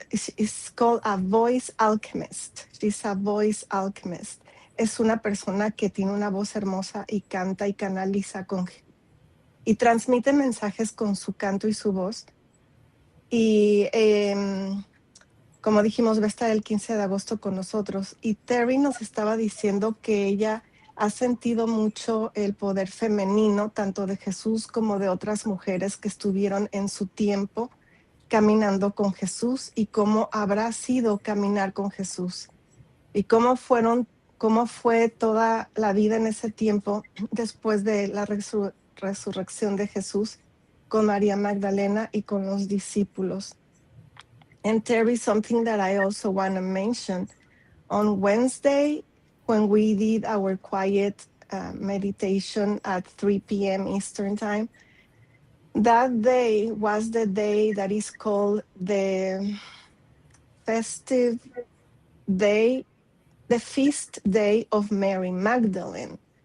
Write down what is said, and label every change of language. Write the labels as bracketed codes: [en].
[en] It's called a voice alchemist. She's a voice alchemist. [es] Es una persona que tiene una voz hermosa y canta y canaliza y transmite mensajes con su canto y su voz. Y como dijimos, va a estar el 15 de agosto con nosotros. Y Terry nos estaba diciendo que ella ha sentido mucho el poder femenino, tanto de Jesús como de otras mujeres que estuvieron en su tiempo caminando con Jesús, y cómo habrá sido caminar con Jesús y cómo fue toda la vida en ese tiempo después de la resurrección de Jesús con María Magdalena y con los discípulos. [en] And Terry, something that I also want to mention, on Wednesday, when we did our quiet meditation at 3 p.m. Eastern Time, that day was the day that is called the festive day, the feast day of Mary Magdalene.